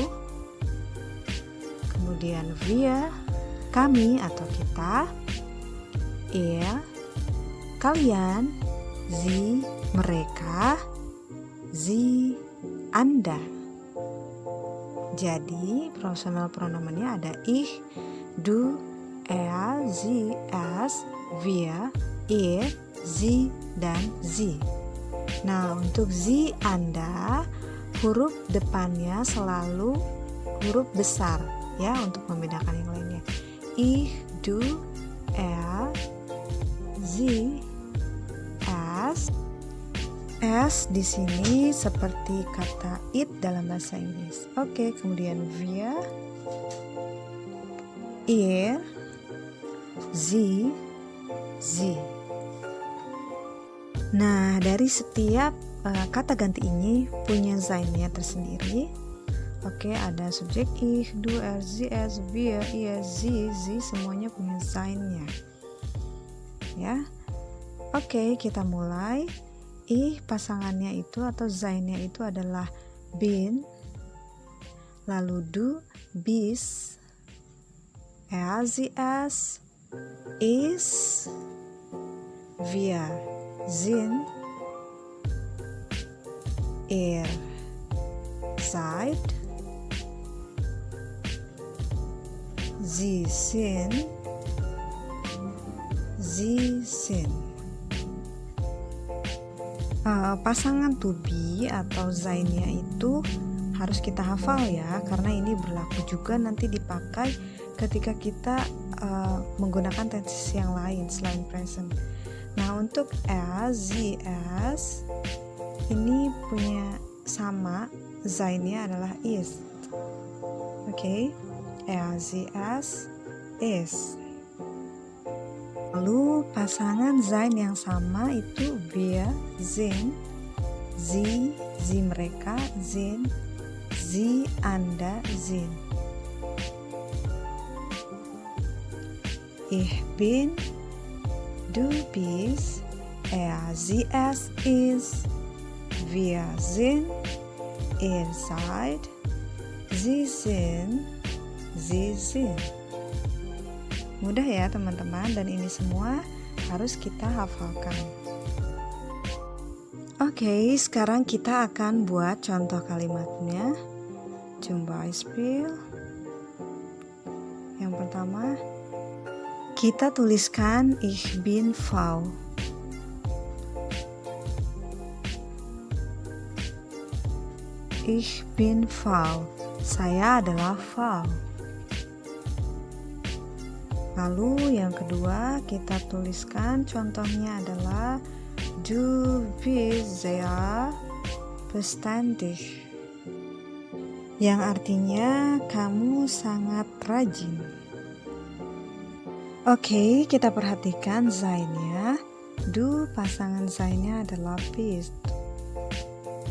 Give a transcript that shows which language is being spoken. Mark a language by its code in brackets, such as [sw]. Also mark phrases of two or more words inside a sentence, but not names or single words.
[id] Kemudian wir, kami atau kita, er, kalian, sie, mereka, sie, anda. Jadi personal pronomennya ada [de] ich, du, er, sie, es, wir, ihr, sie, [id] dan sie. Nah, untuk sie, anda, huruf depannya selalu huruf besar ya, untuk membedakan yang lainnya. [de] Ich, du, er, sie, es. [id] Es di sini seperti kata it dalam bahasa Inggris. [de] Oke, kemudian wir, ihr, sie, sie. [id] Nah, dari setiap kata ganti ini punya sein-nya tersendiri. Oke, ada subjek [de] ich, du, er, sie, es, wir, ihr, sie, [id] semuanya punya sein-nya. Ya. Oke, kita mulai. Ich pasangannya itu atau sein-nya itu adalah bin. Lalu du, bist. [de] Er, sie, es, ist. Wir sind. Ihr seid. Sie sind. Sie sind. [id] Pasangan [en] to be [id] atau sein-nya itu harus kita hafal ya, karena ini berlaku juga nanti dipakai ketika kita menggunakan tenses yang lain selain present. Nah, untuk [de] er, sie, es [id] ini punya sama, sein-nya adalah ist. [de] Oke, er, sie, es, ist. [id] Lalu pasangan sein yang sama itu wir, sind, sie, mereka, sind, sie, anda, sind. [de] Ich bin, du bist, er, sie, es, ist, wir sind, ihr seid, sie sind, sie sind. [id] Mudah ya teman-teman, dan ini semua harus kita hafalkan. Oke, sekarang kita akan buat contoh kalimatnya. [de] Zum Beispiel. [id] Yang pertama, kita tuliskan [de] ich bin Frau. Ich bin Frau. [id] Saya adalah Frau. Lalu yang kedua kita tuliskan contohnya adalah [de] du bist sehr verständig, [id] yang artinya kamu sangat rajin. Oke, kita perhatikan sein-nya. Du pasangan sein-nya adalah bist.